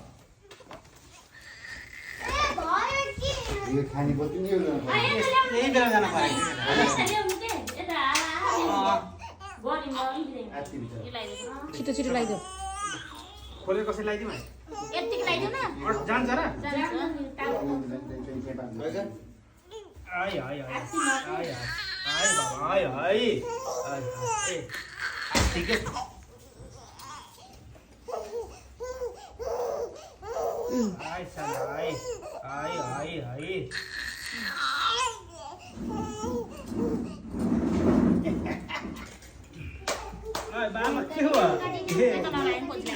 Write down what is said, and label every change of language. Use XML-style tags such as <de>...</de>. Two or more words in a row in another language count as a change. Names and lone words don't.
<ne>यो खाने पो तिमी यही बेला जान पर्यो छिटो छिटो लगाइदियो खोलेर कसरी लगाइदिउँ यतिको लगाइदियो न जान्छ र आइ आइ आइ आइ आइ बाबा आइ आइ ए ठिकै आइ साला आइ आइ आइ आइ के हो लगाएर खोज्ला</ne>